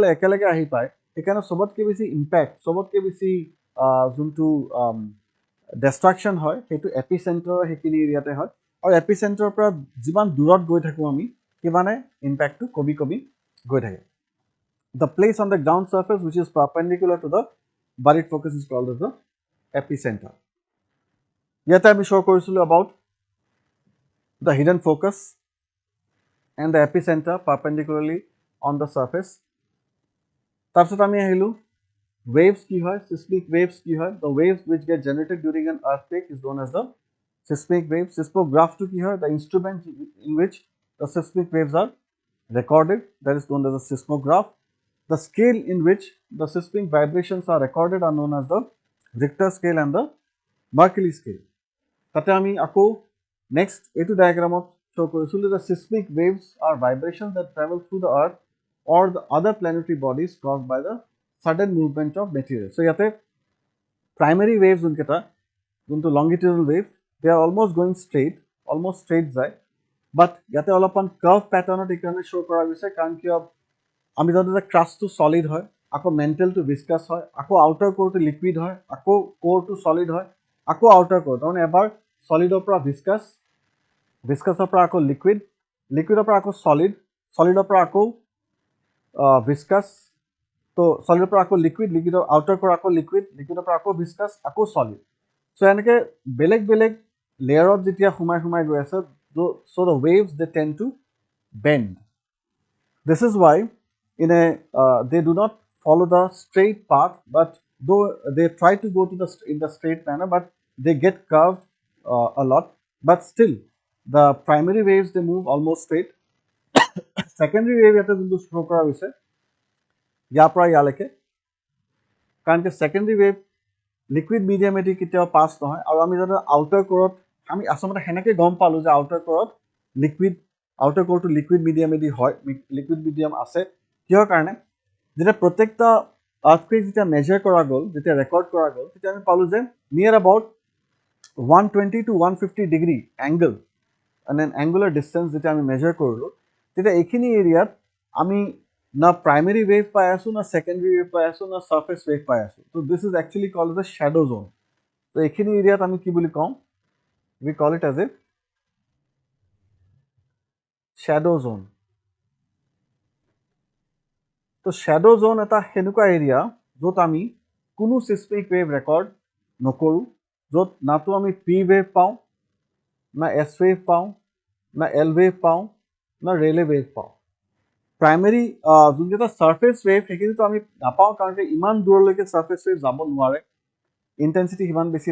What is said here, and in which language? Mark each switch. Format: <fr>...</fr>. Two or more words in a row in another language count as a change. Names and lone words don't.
<as>একেলগে আহি পায় সেইকাৰণে চবতকৈ বেছি ইম্পেক্ট চবতকৈ বেছি যোনটো ডিষ্ট্ৰাকশ্যন হয় সেইটো এপিচেণ্টাৰৰ সেইখিনি এৰিয়াতে হয় আৰু এপিচেণ্টাৰৰ পৰা যিমান দূৰত গৈ থাকোঁ আমি সিমানে ইম্পেক্টটো কমি কমি গৈ থাকে</as> <en>the place on the ground surface which is perpendicular to the buried focus is called as the epicenter</en> <as>ইয়াতে আমি শ্ব' কৰিছিলোঁ এবাউট</as> <en>the hidden focus and the epicenter perpendicularly on the surface</en> <as>তাৰপিছত আমি আহিলোঁ</as> <en>waves</en> <as>কি হয়</as> <en>seismic waves</en> <as>কি হয়</as> <en>the waves which get generated during an earthquake is known as the seismic waves seismograph to</en> <as>কি হয়</as> <en>the instrument in which the seismic waves are recorded that is known as the seismograph the scale in which the seismic vibrations are recorded are known as the Richter scale and the Mercalli scale</en> <as>তাতে আমি আকৌ</as> <en>next</en> <as>এইটো ডায়াগ্ৰামত</as> <en>show কৰিছিলোঁ the seismic waves are vibrations that travel through the earth or the other planetary bodies caused by the sudden movement of material.</en> <as>So ইয়াতে</as> <en>primary waves</en> <as>যোনটো</as> <en>longitudinal wave they are almost going straight</en> <as>যায় but ইয়াতে অলপমান curve patternত এইকাৰণে show কৰা গৈছে কাৰণ কিয় আমি জানো যে crustটো solid হয় আকৌ mantle-টো viscous হয় আকৌ</as> <en>outer core-</en> <as>টো liquid হয় আকৌ core-টো solid হয় আকৌ</as> <en>outer core</en> <as>তাৰমানে এবাৰ solid-ৰ পৰা viscous-ৰ পৰা আকৌ liquid-ৰ পৰা আকৌ solid-ৰ পৰা আকৌ viscous তো সলিডৰ পৰা আকৌ লিকুইডৰ আউটাৰ পৰা আকৌ লিকুইডৰ পৰা আকৌ ভিস্কাছ আকৌ সলিড সো এনেকৈ বেলেগ বেলেগ লেয়াৰত যেতিয়া সোমাই গৈ আছে</as> <en>so the waves they tend to bend this is why they do not follow the straight path but though they try to go to in the straight manner but they get curved a lot but still the primary waves they move almost straight secondary wave</en> <as>ইয়াতে যোনটো শ্ব' কৰা হৈছে ইয়াৰ পৰা ইয়ালৈকে কাৰণ কি</as> <en>secondary wave liquid medium</en> <as>কেতিয়াও পাছ নহয় আৰু আমি জানো</as> <en>outer core</en> <as>আমি আচলতে সেনেকৈ গম পালোঁ যে</as> <en>outer core outer core liquid medium</en> <as>হয়</as> <en>liquid medium</en> <as>আছে কিহৰ কাৰণে যেতিয়া প্ৰত্যেকটা আৰ্থকুৱেক যেতিয়া মেজাৰ কৰা গ'ল যেতিয়া ৰেকৰ্ড কৰা গ'ল তেতিয়া আমি পালোঁ যে</as> <en>near about</en> <as>120 to 150</as> <en>degree angle and an angular distance</en> <as>যেতিয়া আমি মেজাৰ কৰিলোঁ তেতিয়া এইখিনি এৰিয়াত আমি না</as> <en>primary wave</en> <as>পাই আছো না</as> <en>secondary wave</en> <as>পাই আছো না</as> <en>surface wave</en> <as>পাই আছো</as> <en>so this is actually called as a shadow zone so</en> <as>এইখিনি এৰিয়াত আমি কি বুলি কম</as> <en>we call it as a shadow zone so shadow zone</en> <as>এটা হেনুকা এৰিয়া য'ত আমি কোনো</as> <en>seismic wave record</en> <as>নকৰো য'ত না তো আমি</as> <en>p wave</en> <as>পাওঁ না</as> <en>s wave</en> <as>পাওঁ না</as> <en>l wave</en> <as>পাওঁ না ৰেলে wave পাওঁ প্ৰাইমেৰী যোনকেইটা</as> <en>surface wave</en> <as>সেইখিনিতো আমি নাপাওঁ কাৰণ কি ইমান দূৰলৈকে</as> <en>surface wave</en> <as>যাব নোৱাৰে ইণ্টেনচিটি সিমান বেছি</as>